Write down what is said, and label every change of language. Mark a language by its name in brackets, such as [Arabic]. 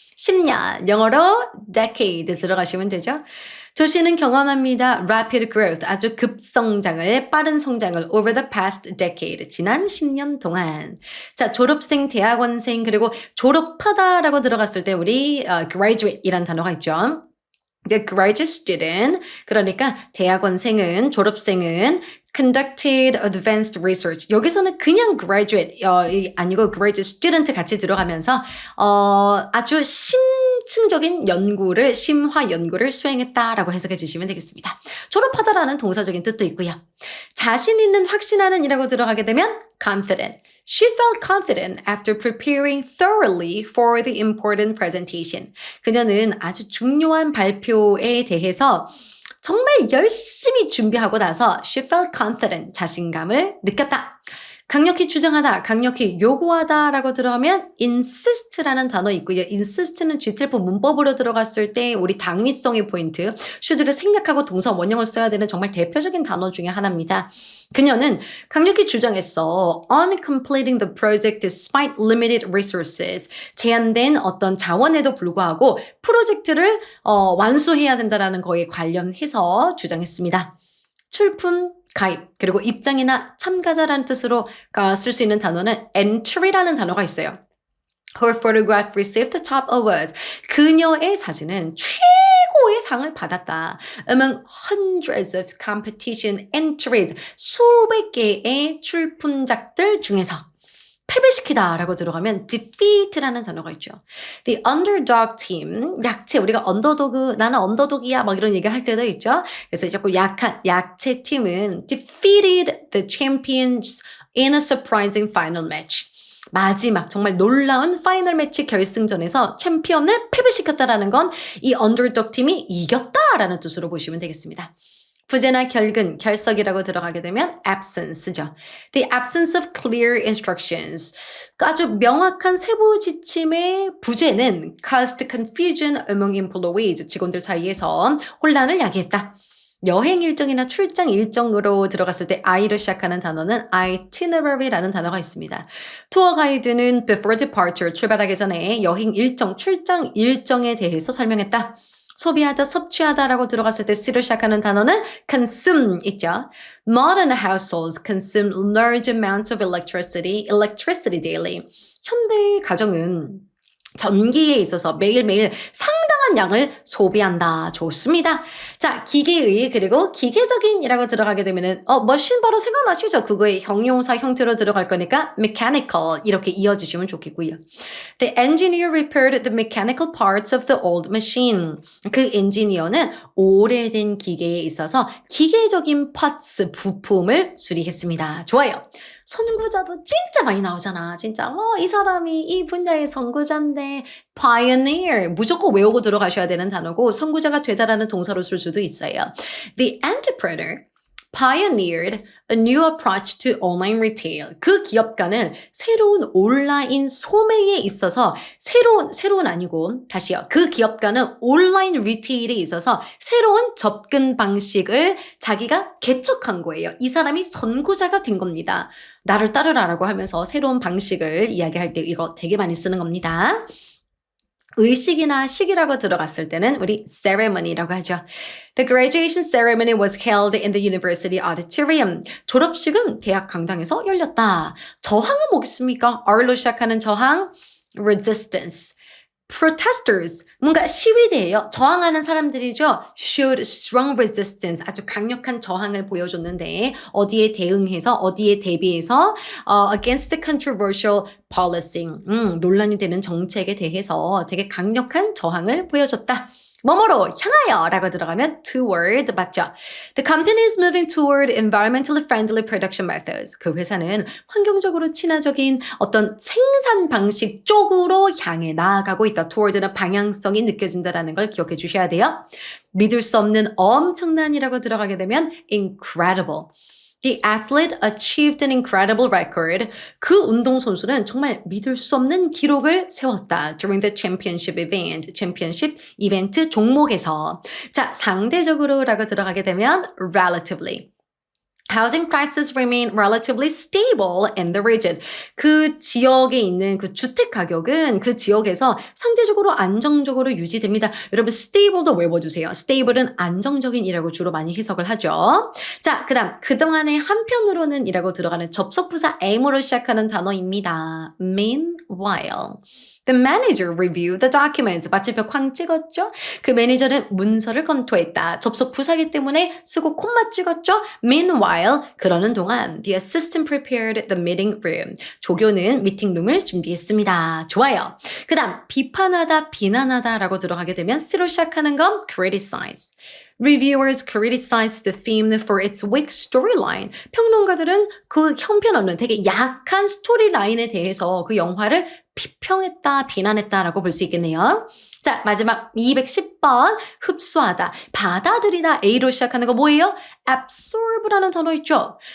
[Korean] 10년, 영어로 decade 들어가시면 되죠. 조씨는 경험합니다. [English] Rapid growth, [Korean] 아주 급성장을, 빠른 성장을 [English] over the past decade, [Korean] 지난 10년 동안. 자, 졸업생, 대학원생, 그리고 졸업하다라고 들어갔을 때 우리 graduate이란 단어가 있죠. [English] The graduate student, [Korean] 그러니까 대학원생은, 졸업생은 [English] conducted advanced research. [Korean] 여기서는 그냥 graduate 아니고 graduate student 같이 들어가면서 아주 심층적인 연구를, 심화 연구를 수행했다라고 해석해 주시면 되겠습니다. 졸업하다라는 동사적인 뜻도 있고요. 자신 있는, 확신하는 이라고 들어가게 되면 confident. [English] She felt confident after preparing thoroughly for the important presentation. [Korean] 그녀는 아주 중요한 발표에 대해서 정말 열심히 준비하고 나서 [English] she felt confident, [Korean] 자신감을 느꼈다. 강력히 주장하다, 강력히 요구하다라고 들어가면 insist라는 단어 있고요. insist는 G틀프 문법으로 들어갔을 때 우리 당위성의 포인트, should를 생략하고 동사 원형을 써야 되는 정말 대표적인 단어 중에 하나입니다. 그녀는 강력히 주장했어. [English] On completing the project despite limited resources. [Korean] 제한된 어떤 자원에도 불구하고 프로젝트를 완수해야 된다는 거에 관련해서 주장했습니다. 출품, 가입, 그리고 입장이나 참가자라는 뜻으로 쓸 수 있는 단어는 entry라는 단어가 있어요. [English] Her photograph received the top awards. [Korean] 그녀의 사진은 최고의 상을 받았다. [English] Among hundreds of competition entries. [Korean] 수백 개의 출품작들 중에서. 패배시키다 라고 들어가면 defeat라는 단어가 있죠. [English] The underdog team, [Korean] 약체, 우리가 언더도그, 나는 언더독이야 막 이런 얘기 할 때도 있죠. 그래서 자꾸 약체 팀은 [English] defeated the champions in a surprising final match. [Korean] 마지막 정말 놀라운 파이널 매치 결승전에서 챔피언을 패배시켰다라는 건 이 언더독 팀이 이겼다라는 뜻으로 보시면 되겠습니다. 부재나 결근, 결석이라고 들어가게 되면 absence죠. [English] The absence of clear instructions. [Korean] 아주 명확한 세부 지침의 부재는 [English] caused confusion among employees. [Korean] 직원들 사이에서 혼란을 야기했다. 여행 일정이나 출장 일정으로 들어갔을 때 I로 시작하는 단어는 itinerary라는 단어가 있습니다. 투어 가이드는 [English] before departure, [Korean] 출발하기 전에 여행 일정, 출장 일정에 대해서 설명했다. 소비하다, 섭취하다라고 들어갔을 때 C로 시작하는 단어는 consume 있죠. [English] Modern households consume large amounts of electricity daily. [Korean] 현대 가정은 전기에 있어서 매일매일 상당한 양을 소비한다. 좋습니다. 자, 기계의 그리고 기계적인이라고 들어가게 되면은 머신 바로 생각나시죠? 그거의 형용사 형태로 들어갈 거니까 mechanical 이렇게 이어지시면 좋겠고요. [English] The engineer repaired the mechanical parts of the old machine. [Korean] 그 엔지니어는 오래된 기계에 있어서 기계적인 parts 부품을 수리했습니다. 좋아요. 선구자도 진짜 많이 나오잖아. 진짜 이 사람이 이 분야의 선구자인데 pioneer 무조건 외우고 들어가셔야 되는 단어고 선구자가 되다라는 동사로 쓸 수도 있어요. [English] The entrepreneur pioneered a new approach to online retail. [Korean] 그 기업가는 새로운 온라인 소매에 있어서 새로운 아니고 다시요. 그 기업가는 온라인 리테일에 있어서 새로운 접근 방식을 자기가 개척한 거예요. 이 사람이 선구자가 된 겁니다. 나를 따르라라고 하면서 새로운 방식을 이야기할 때 이거 되게 많이 쓰는 겁니다. 의식이나 식이라고 들어갔을 때는 우리 ceremony라고 하죠. [English] The graduation ceremony was held in the university auditorium. [Korean] 졸업식은 대학 강당에서 열렸다. 저항은 뭐겠습니까? R로 시작하는 저항, resistance. protesters, 뭔가 시위대예요. 저항하는 사람들이죠. [English] showed strong resistance, [Korean] 아주 강력한 저항을 보여줬는데 어디에 대응해서 어디에 대비해서 [English] against the controversial policy, [Korean] 논란이 되는 정책에 대해서 되게 강력한 저항을 보여줬다. 뭐뭐로 향하여 라고 들어가면 toward 맞죠? [English] The company is moving toward environmentally friendly production methods. [Korean] 그 회사는 환경적으로 친화적인 어떤 생산 방식 쪽으로 향해 나아가고 있다. toward는 방향성이 느껴진다라는 걸 기억해 주셔야 돼요. 믿을 수 없는 엄청난이라고 들어가게 되면 incredible. [English] The athlete achieved an incredible record. [Korean] 그 운동선수는 정말 믿을 수 없는 기록을 세웠다. [English] During the championship event. [Korean] 챔피언십 이벤트 종목에서. 자, 상대적으로라고 들어가게 되면 relatively. [English] Housing prices remain relatively stable in the region. [Korean] 그 지역에 있는 그 주택 가격은 그 지역에서 상대적으로 안정적으로 유지됩니다. 여러분 stable도 외워주세요. stable은 안정적인이라고 주로 많이 해석을 하죠. 자, 그동안에 한편으로는 이라고 들어가는 접속부사 am으로 시작하는 단어입니다. [English] Meanwhile. The manager reviewed the documents. [Korean] 마침표 쾅 찍었죠? 그 매니저는 문서를 검토했다. 접속 부사기 때문에 쓰고 콤마 찍었죠? [English] Meanwhile, [Korean] 그러는 동안 [English] the assistant prepared the meeting room. [Korean] 조교는 미팅룸을 준비했습니다. 좋아요. 그 다음 비판하다, 비난하다 라고 들어가게 되면 C로 시작하는 건 criticize. [English] Reviewers criticized the theme for its weak storyline. [Korean] 평론가들은 그 형편없는 되게 약한 스토리라인에 대해서 그 영화를 비평했다, 비난했다라고 볼 수 있겠네요. 자, 마지막 210번 흡수하다, 받아들이다. A로 시작하는 거 뭐예요? absorb라는 단어 있죠?